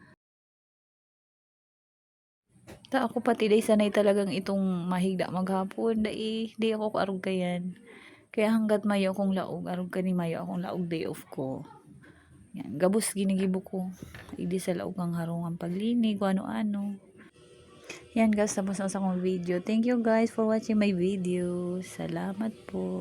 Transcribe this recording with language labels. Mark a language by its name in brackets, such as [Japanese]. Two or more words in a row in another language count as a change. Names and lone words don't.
[Bikol] Ta ako pati day sanay talagang itong mahigda maghapon dai di ako arog kayan. Kaya hanggat mayo akong laog arog kani mayo akong laog day off ko. Yan gabos ginigibo ko. Idi sa laog ang harong ang paglinig o ano-ano. Yan guys, tapos na sa akong video. [English] Thank you guys for watching my video. [Bikol] Salamat po.